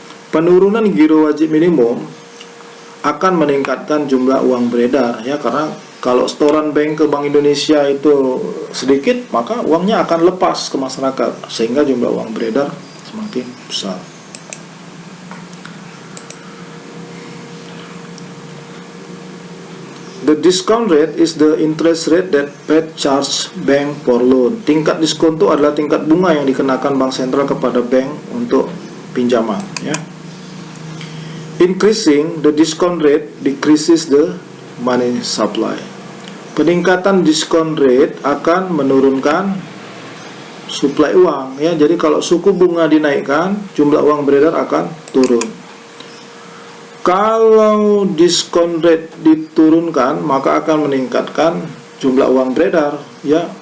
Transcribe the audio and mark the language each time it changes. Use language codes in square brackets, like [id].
[id] Penurunan giro wajib minimum akan meningkatkan jumlah uang beredar ya, karena kalau setoran bank ke Bank Indonesia itu sedikit, maka uangnya akan lepas ke masyarakat sehingga jumlah uang beredar semakin besar. [en] The discount rate is the interest rate that Fed charge bank for loan. [id] Tingkat diskon itu adalah tingkat bunga yang dikenakan bank sentral kepada bank untuk pinjaman ya. [en] Increasing the discount rate decreases the money supply. [id] Peningkatan diskon rate akan menurunkan suplai uang ya. Jadi kalau suku bunga dinaikkan, jumlah uang beredar akan turun. Kalau diskon rate diturunkan, maka akan meningkatkan jumlah uang beredar ya.